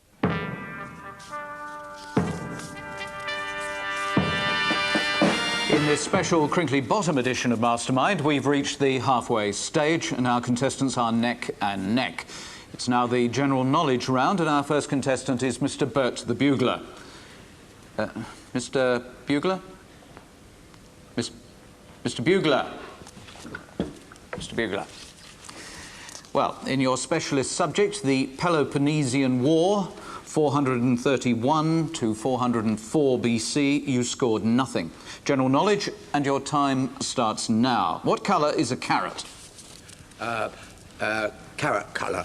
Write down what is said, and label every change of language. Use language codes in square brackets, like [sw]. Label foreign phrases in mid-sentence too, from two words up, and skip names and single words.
[en] In this special crinkly bottom edition of Mastermind, we've reached the halfway stage, and our contestants are neck and neck. It's now the general knowledge round, and our first contestant is Mr. Bert the Bugler. Mr. Bugler? Mr. Bugler? Mr. Bugler. Well, in your specialist subject, the Peloponnesian War, 431 to 404 BC, you scored nothing. General knowledge, and your time starts now. What colour is a carrot? Carrot colour.